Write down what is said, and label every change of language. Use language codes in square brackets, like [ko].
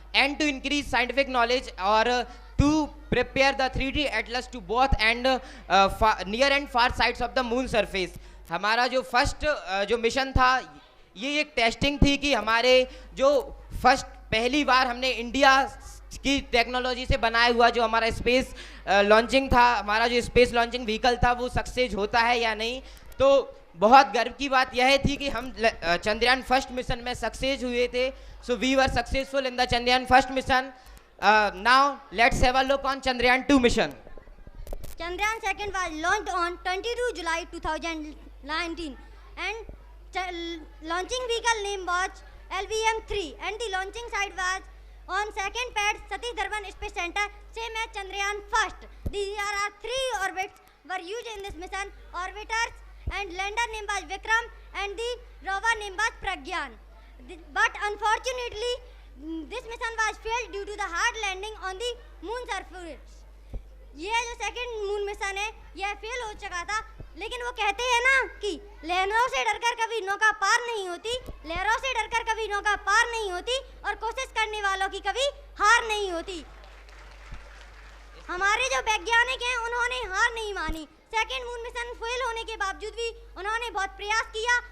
[en] and to increase scientific knowledge or to prepare the 3D atlas to both and near and far sides of the moon surface. [hi] हमारा जो first जो mission था ये एक testing थी कि हमारे जो फर्स्ट पहली बार हमने इंडिया की टेक्नोलॉजी से बनाया हुआ जो हमारा स्पेस लॉन्चिंग था, हमारा जो स्पेस लॉन्चिंग व्हीकल था वो सक्सेस होता है या नहीं. तो बहुत गर्व की बात यह थी कि हम चंद्रयान फर्स्ट मिशन में सक्सेस हुए थे. [en] So we were successful in the Chandrayaan first mission. Now let's have a look on Chandrayaan 2 mission. Chandrayaan second was launched on 22 July 2019 and launching vehicle name was LVM-3 and the launching site was on second pad Satish Dhawan Space Center, same as Chandrayaan first. There are 3 orbits were used in this mission: orbiters and lander named as Vikram and the rover named as Pragyan. But unfortunately, this mission was failed due to the hard landing on the moon surface. [hi] ये जो second moon mission है यह fail हो चुका था, लेकिन वो कहते हैं ना कि लहरों से डरकर कभी नौका पार नहीं होती, लहरों से डरकर कभी नौका पार नहीं होती और कोशिश करने वालों की कभी हार नहीं होती। हमारे जो वैज्ञानिक हैं उन्होंने हार नहीं मानी। सेकंड मून मिशन फेल होने के बावजूद भी उन्होंने बहुत प्रयास किया।